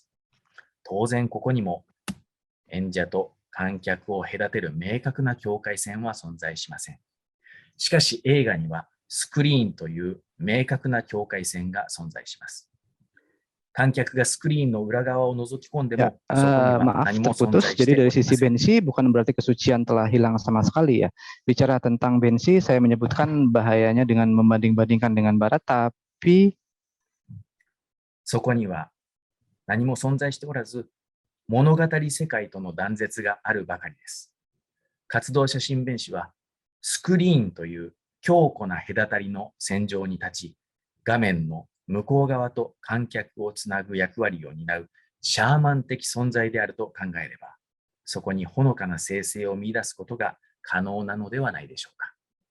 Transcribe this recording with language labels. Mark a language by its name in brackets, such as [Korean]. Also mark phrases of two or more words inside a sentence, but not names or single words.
[Japanese] 当然ここにも演者と観客を隔てる明確な境界線は存在しません。しかし映画にはスクリーンという明確な境界線が存在します。観客がスクリーンの裏側を覗き込んでも、 [Indonesian] maaf terputus. Jadi dari sisi Benshi bukan berarti kesucian telah hilang sama sekali ya. Bicara tentang Benshi, saya menyebutkan bahayanya dengan membanding-bandingkan dengan Barat, tapi [Japanese] そこには何も存在しておらず、物語世界との断絶があるばかりです。活動写真弁士は、スクリーンという強固な隔たりの線上に立ち、画面の向こう側と観客をつなぐ役割を担うシャーマン的存在であると考えれば、そこにほのかな生成を見出すことが可能なのではないでしょうか。